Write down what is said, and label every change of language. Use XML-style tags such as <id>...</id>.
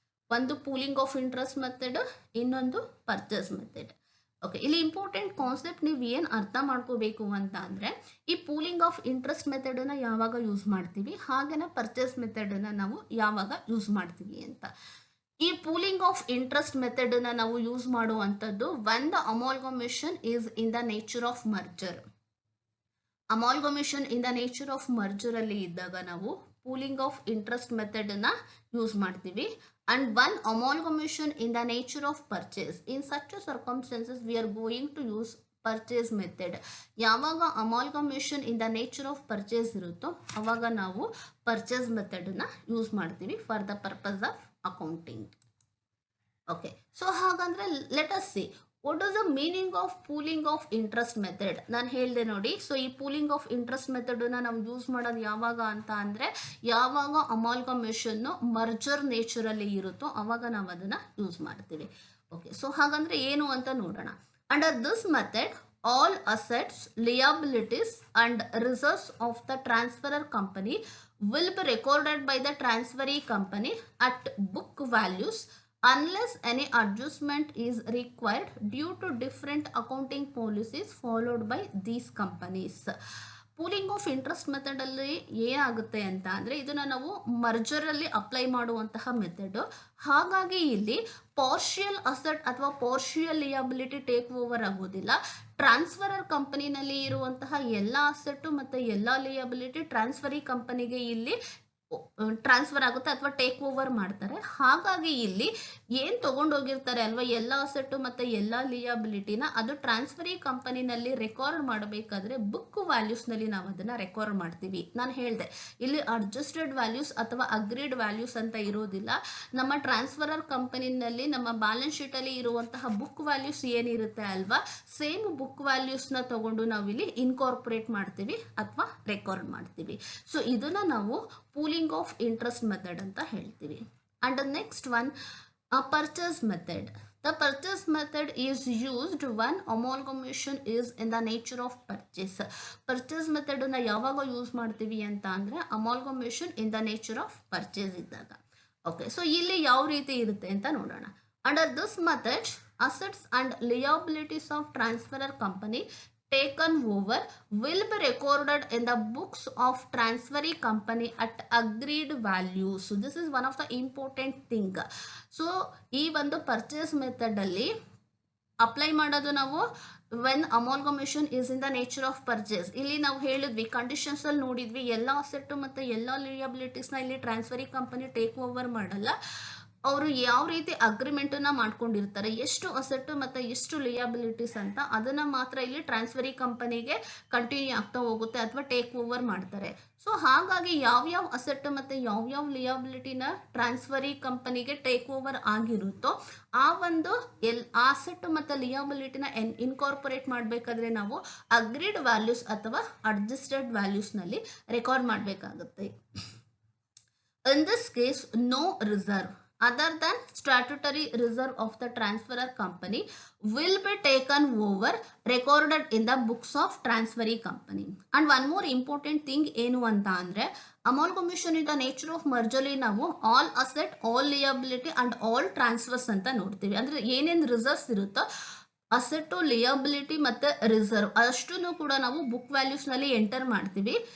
<kn>ಒಂದು pooling of interest method, ಇನ್ನೊಂದು purchase method. Okay, ಇಲ್ಲಿ ಇಂಪಾರ್ಟೆಂಟ್ ಕಾನ್ಸೆಪ್ಟ್ ನೀವು ಏನು ಅರ್ಥ ಮಾಡ್ಕೋಬೇಕು ಅಂತ ಅಂದರೆ ಈ ಪೂಲಿಂಗ್ ಆಫ್ ಇಂಟ್ರೆಸ್ಟ್ ಮೆಥಡನ್ನು ಯಾವಾಗ ಯೂಸ್ ಮಾಡ್ತೀವಿ, ಹಾಗೆಯೇ ಪರ್ಚೇಸ್ ಮೆಥಡನ್ನು ನಾವು ಯಾವಾಗ ಯೂಸ್ ಮಾಡ್ತೀವಿ ಅಂತ. ಈ ಪೂಲಿಂಗ್ ಆಫ್ ಇಂಟ್ರೆಸ್ಟ್ ಮೆಥಡನ್ನು ನಾವು ಯೂಸ್ ಮಾಡುವಂಥದ್ದು</kn> <en>when the amalgamation is in the nature of merger.</en> <kn>Amalgamation in the nature of ಮರ್ಜರಲ್ಲಿ ಇದ್ದಾಗ ನಾವು ಪೂಲಿಂಗ್ ಆಫ್ ಇಂಟ್ರೆಸ್ಟ್ ಮೆಥಡನ್ನು ಯೂಸ್ ಮಾಡ್ತೀವಿ.</kn> <en>And one amalgamation in the nature of purchase. In such circumstances, we are going to use purchase method.</en> <kn>ಯಾವಾಗ amalgamation in the nature of purchase ಇರುತ್ತೋ ಅವಾಗ ನಾವು purchase ಮೆಥಡನ್ನು use ಮಾಡ್ತೀವಿ</kn> <en>For the purpose of accounting. Okay, so ಹಾಗಂದರೆ let us see what is the meaning of pooling of interest method.</en> <kn>ನಾನು ಹೇಳಿದೆ ನೋಡಿ. So ಈ pooling of interest ಮೆಥಡನ್ನು ನಾವು use ಮಾಡೋದು ಯಾವಾಗ ಅಂತ ಅಂದರೆ ಯಾವಾಗ ಅಮಾಲ್ಗಮೇಷನ್ನು ಮರ್ಜರ್ ನೇಚರಲ್ಲಿ ಇರುತ್ತೋ ಅವಾಗ ನಾವು ಅದನ್ನು ಯೂಸ್ ಮಾಡ್ತೀವಿ. ಓಕೆ, ಸೊ ಹಾಗಂದರೆ ಏನು ಅಂತ ನೋಡೋಣ.</kn> <en>Under this method all assets, liabilities and reserves of the transferor company will be recorded by the transferee company at book values unless any adjustment is required due to different accounting policies followed by these companies.</en> <kn>Pooling of interest ಮೆಥಡಲ್ಲಿ ಏನಾಗುತ್ತೆ ಅಂತ ಅಂದರೆ ಇದನ್ನು ನಾವು ಮರ್ಜರಲ್ಲಿ apply ಮಾಡುವಂತಹ method. ಹಾಗಾಗಿ ಇಲ್ಲಿ partial asset ಅಥವಾ partial liability take over ಆಗೋದಿಲ್ಲ. ಟ್ರಾನ್ಸ್ಫರರ್ ಕಂಪನಿನಲ್ಲಿ ಇರುವಂತಹ ಎಲ್ಲ ಅಸೆಟ್ಟು ಮತ್ತು ಎಲ್ಲ ಲಿಯಬಿಲಿಟಿ ಟ್ರಾನ್ಸ್ಫರಿ ಕಂಪನಿಗೆ ಇಲ್ಲಿ ಟ್ರಾನ್ಸ್ಫರ್ ಆಗುತ್ತೆ ಅಥವಾ ಟೇಕ್ ಓವರ್ ಮಾಡ್ತಾರೆ. ಹಾಗಾಗಿ ಇಲ್ಲಿ ಏನು ತೊಗೊಂಡೋಗಿರ್ತಾರೆ ಅಲ್ವಾ ಎಲ್ಲ ಅಸೆಟ್ಟು ಮತ್ತು ಎಲ್ಲ ಲಿಯಬಿಲಿಟಿನ ಅದು ಟ್ರಾನ್ಸ್ಫರಿ ಕಂಪನಿನಲ್ಲಿ ರೆಕಾರ್ಡ್ ಮಾಡಬೇಕಾದ್ರೆ ಬುಕ್ ವ್ಯಾಲ್ಯೂಸ್ನಲ್ಲಿ ನಾವು ಅದನ್ನು ರೆಕಾರ್ಡ್ ಮಾಡ್ತೀವಿ. ನಾನು ಹೇಳಿದೆ ಇಲ್ಲಿ ಅಡ್ಜಸ್ಟೆಡ್ ವ್ಯಾಲ್ಯೂಸ್ ಅಥವಾ ಅಗ್ರೀಡ್ ವ್ಯಾಲ್ಯೂಸ್ ಅಂತ ಇರೋದಿಲ್ಲ. ನಮ್ಮ ಟ್ರಾನ್ಸ್ಫರರ್ ಕಂಪನಿನಲ್ಲಿ ನಮ್ಮ ಬ್ಯಾಲೆನ್ಸ್ ಶೀಟಲ್ಲಿ ಇರುವಂತಹ ಬುಕ್ ವ್ಯಾಲ್ಯೂಸ್ ಏನಿರುತ್ತೆ ಅಲ್ವಾ, ಸೇಮ್ ಬುಕ್ ವ್ಯಾಲ್ಯೂಸ್ನ ತಗೊಂಡು ನಾವಿಲ್ಲಿ ಇನ್ಕಾರ್ಪೊರೇಟ್ ಮಾಡ್ತೀವಿ ಅಥವಾ ರೆಕಾರ್ಡ್ ಮಾಡ್ತೀವಿ. ಸೊ ಇದನ್ನು ನಾವು ಪೂಲಿಂಗ್ ಆಫ್ ಇಂಟ್ರೆಸ್ಟ್ ಮೆಥಡ್ ಅಂತ ಹೇಳ್ತೀವಿ.</kn> <en>And next one purchase method. The purchase method is used when amalgamation is in the nature of purchase.</en> <kn>Purchase method ಅನ್ನ ಯಾವಾಗ ಯೂಸ್ ಮಾಡ್ತೀವಿ ಅಂತ ಅಂದ್ರೆ amalgamation in the nature of purchase ಇದ್ದಾಗ. Okay, so ಇಲ್ಲಿ ಯಾವ ರೀತಿ ಇರುತ್ತೆ ಅಂತ ನೋಡೋಣ.</kn> <en>Under this method assets and liabilities of transferor company taken over will be recorded in the books of transferee company at agreed value. So this is one of the important thing.</en> <kn>So ಈ ಒಂದು purchase method ಅಲ್ಲಿ apply ಮಾಡೋದು ನಾವು</kn> <en>When amalgamation is in the nature of purchase.</en> <kn>ಇಲ್ಲಿ ನಾವು ಹೇಳಿದ್ವಿ, conditions ಅಲ್ಲಿ ನೋಡಿದ್ವಿ, ಎಲ್ಲ ಅಸೆಟ್ ಮತ್ತೆ ಎಲ್ಲ ಲಿಯಬಿಲಿಟೀಸ್ನ ಇಲ್ಲಿ ಟ್ರಾನ್ಸ್ಫರಿ ಕಂಪನಿ ಟೇಕ್ ಓವರ್ ಮಾಡಲ್ಲ. ಅವರು ಯಾವ ರೀತಿ ಅಗ್ರಿಮೆಂಟನ್ನು ಮಾಡ್ಕೊಂಡಿರ್ತಾರೆ, ಎಷ್ಟು ಅಸೆಟ್ ಮತ್ತು ಎಷ್ಟು ಲಿಯಬಿಲಿಟೀಸ್ ಅಂತ, ಅದನ್ನು ಮಾತ್ರ ಇಲ್ಲಿ ಟ್ರಾನ್ಸ್ಫರಿ ಕಂಪನಿಗೆ ಕಂಟಿನ್ಯೂ ಆಗ್ತಾ ಹೋಗುತ್ತೆ ಅಥವಾ ಟೇಕ್ ಓವರ್ ಮಾಡ್ತಾರೆ. ಸೊ ಹಾಗಾಗಿ ಯಾವ್ಯಾವ ಅಸೆಟ್ ಮತ್ತು ಯಾವ್ಯಾವ ಲಿಯಬಿಲಿಟಿನ ಟ್ರಾನ್ಸ್ಫರಿ ಕಂಪನಿಗೆ ಟೇಕ್ ಓವರ್ ಆಗಿರುತ್ತೋ ಆ ಒಂದು ಅಸೆಟ್ ಮತ್ತು ಲಿಯಬಿಲಿಟಿನ ಇನ್ಕಾರ್ಪೊರೇಟ್ ಮಾಡಬೇಕಾದ್ರೆ ನಾವು ಅಗ್ರಿಡ್ ವ್ಯಾಲ್ಯೂಸ್ ಅಥವಾ ಅಡ್ಜಸ್ಟೆಡ್ ವ್ಯಾಲ್ಯೂಸ್ನಲ್ಲಿ ರೆಕಾರ್ಡ್ ಮಾಡಬೇಕಾಗುತ್ತೆ.</kn> <en>In this case, no reserve other than statutory reserve of the transferor company will be taken over, recorded in the books of transferee company. And one more important thing</en> <kn>ಏನು ಅಂತ ಅಂದರೆ, amalgamation in the nature of ಮರ್ಜಲ್ಲಿ ನಾವು</kn> <en>all asset, all liability and all transfers</en> <kn>ಅಂತ ನೋಡ್ತೀವಿ. ಅಂದರೆ ಏನೇನು reserves ಇರುತ್ತೋ asset, liability ಮತ್ತು ರಿಸರ್ವ್ ಅಷ್ಟನ್ನು ಕೂಡ ನಾವು ಬುಕ್ ವ್ಯಾಲ್ಯೂಸ್ನಲ್ಲಿ ಎಂಟರ್ ಮಾಡ್ತೀವಿ.</kn>